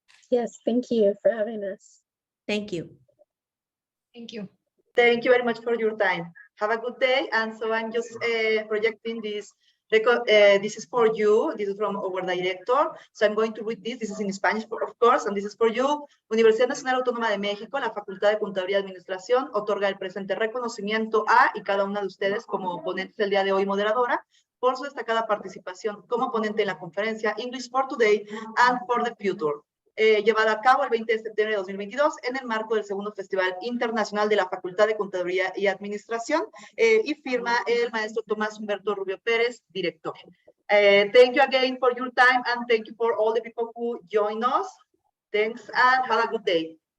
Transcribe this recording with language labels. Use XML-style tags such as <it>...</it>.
<en>Yes, thank you for having us. Thank you. Thank you. Thank you very much for your time. Have a good day. And so I'm just projecting this. This is for you. This is from our director. So I'm going to read this. This is in Spanish, of course, and this is for you.</en> <es>Universidad Nacional Autónoma de México, la Facultad de Contaduría y Administración, otorga el presente reconocimiento a y cada una de ustedes como ponentes el día de hoy, moderadora, por su destacada participación como ponente en la conferencia English for Today and for the Future, llevada a cabo el 20 de septiembre de 2022 en el marco del segundo Festival Internacional de la Facultad de Contaduría y Administración, y firma el maestro Tomás Humberto Rubio Pérez, director.</es> <en>Thank you again for your time, and thank you for all the people who joined us. Thanks, and have a good day.</en>